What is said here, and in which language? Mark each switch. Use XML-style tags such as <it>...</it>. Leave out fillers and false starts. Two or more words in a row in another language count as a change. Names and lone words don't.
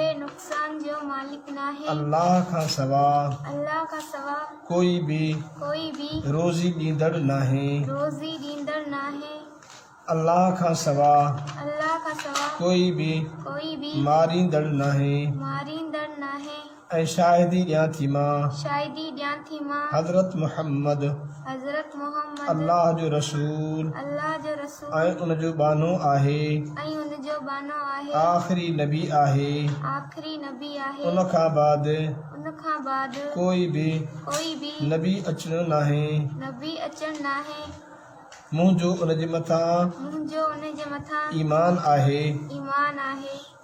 <sd>اللہ کا سوا کوئی بھی روزی دیندڑ نہیں، اللہ کا سوا کوئی بھی ماریندڑ نہیں. اے شاہدی ڈیاں تھی ماں حضرت محمد اللہ جو رسول ऐं उन जो बानो आहे आख़िरी नबी आहे. उन खां बाद कोई भी नबी अचणो नाहे. मुंहिंजो उन जे मथां ईमान आहे.</sd>